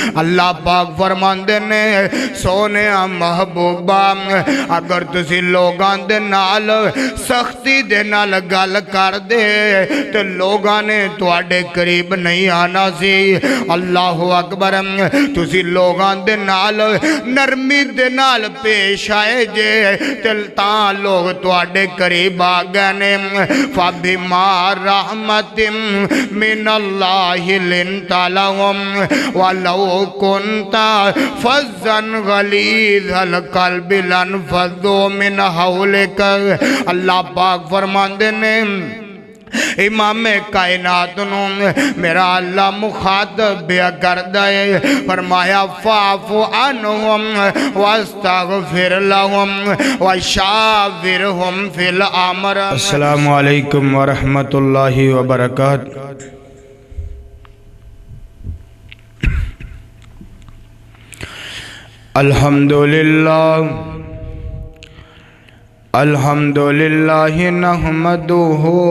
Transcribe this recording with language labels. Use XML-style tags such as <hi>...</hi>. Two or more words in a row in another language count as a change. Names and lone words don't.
<pa>اللہ پاک فرماندے نے سوہنے محبوبا اگر تسی لوگاں دے نال سختی دے نال گل کر دے تو لوگاں نے تہاڈے قریب نہیں آنا سی.</pa> <ar>الله أكبر</ar> <pa>تسی لوگاں دے نال نرمی دے نال پیش آئے جے تاں لوگ تہاڈے قریب آ گئے نے.</pa> <ar>فبما رحمة من الله لنت لهم ولو كنت فظا غليظ القلب لانفضوا من حولك.</ar> <pa>اللہ پاک فرماندے نے امام کائنات نوں میرا اللہ مخاطب کردا ہے فرمایا</pa> <ar>فاعف عنهم واستغفر لهم وشاورهم في الأمر. السلام عليكم ورحمة الله وبركاته. الحمد لله الحمد لله نحمده</ar>